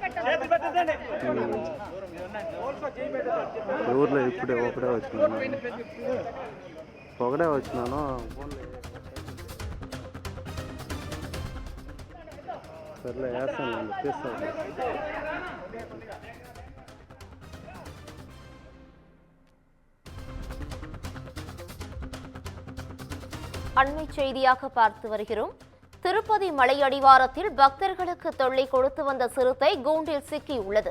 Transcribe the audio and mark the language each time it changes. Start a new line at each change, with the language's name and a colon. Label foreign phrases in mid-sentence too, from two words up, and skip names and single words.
Telugu: ఊర్లో ఇప్పుడే ఒకడే వచ్చినాను బోన్లో సర్లే వేస్తాను తీస్తాను
Tamil: அண்மை செய்தியாக பார்த்து வருகிறோம். திருப்பதி மலை அடிவாரத்தில் பக்தர்களுக்கு தொல்லை கொடுத்து வந்த சிறுத்தை கூண்டில் சிக்கியுள்ளது.